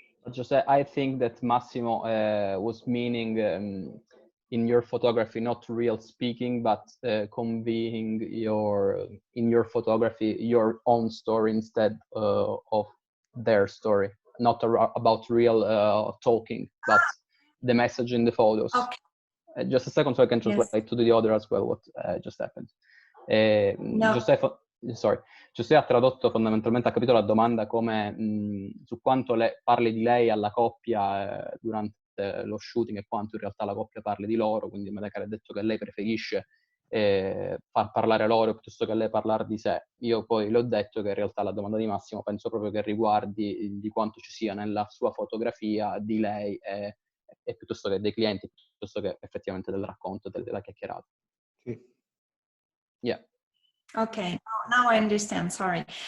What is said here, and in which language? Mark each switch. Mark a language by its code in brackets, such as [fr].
[en] Josee, I think that Massimo was meaning in your photography, not real speaking, but conveying in your photography your own story instead of their story, not about real talking, but the message in the photos. Okay. Just a second, so I can translate to the other as well what just happened. No. [it] Josee ha tradotto fondamentalmente, ha capito la domanda come su quanto parli di lei alla coppia durante lo shooting e quanto in realtà la coppia parli di loro, quindi Medekar ha detto che lei preferisce far parlare loro piuttosto che lei parlare di sé. Io poi le ho detto che in realtà la domanda di Massimo penso proprio che riguardi di quanto ci sia nella sua fotografia di lei e piuttosto che dei clienti, piuttosto che effettivamente del racconto, della chiacchierata. Sì. [en] Yeah. Okay, now I understand, sorry.